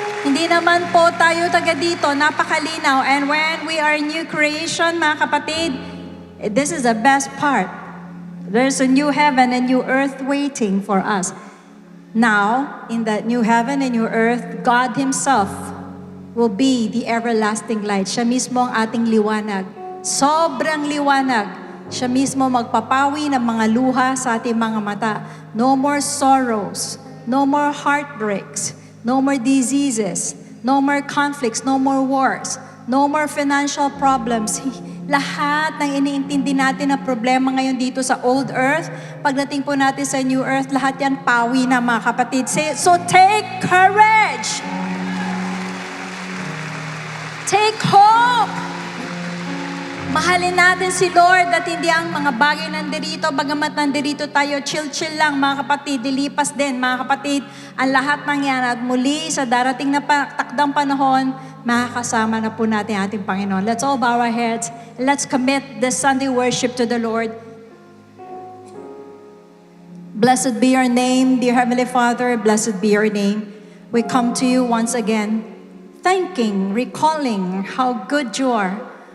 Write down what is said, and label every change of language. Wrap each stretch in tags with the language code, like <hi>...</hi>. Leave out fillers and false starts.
<tl>Hindi naman po tayo taga dito, napakalinaw.</tl> <en>And when we are new creation,</en> <tl>mga kapatid,</tl> <en>this is the best part. There's a new heaven and new earth waiting for us. Now, in that new heaven and new earth, God Himself will be the everlasting light.</en> <tl>Siya mismo ang ating liwanag. Sobrang liwanag. Siya mismo magpapawi ng mga luha sa ating mga mata.</tl> <en>No more sorrows. No more heartbreaks. No more diseases. No more conflicts. No more wars. No more financial problems.</en> <tl>Lahat ng iniintindi natin na problema ngayon dito sa</tl> <en>old earth,</en> <tl>pagdating po natin sa</tl> <en>new earth,</en> <tl>lahat yan pawi na, mga kapatid.</tl> <en>So take courage! Take hope!</en> <tl>Mahalin natin si Lord at hindi ang mga bagay nandirito, bagamat nandirito tayo, chill-chill lang, mga kapatid, dilipas din, mga kapatid, ang lahat ng yan at muli sa darating na takdang panahon, makakasama na po natin ating Panginoon.</tl> <en>Let's all bow our heads. Let's commit this Sunday worship to the Lord. Blessed be your name, dear Heavenly Father. Blessed be your name. We come to you once again, thanking, recalling how good you are.</en>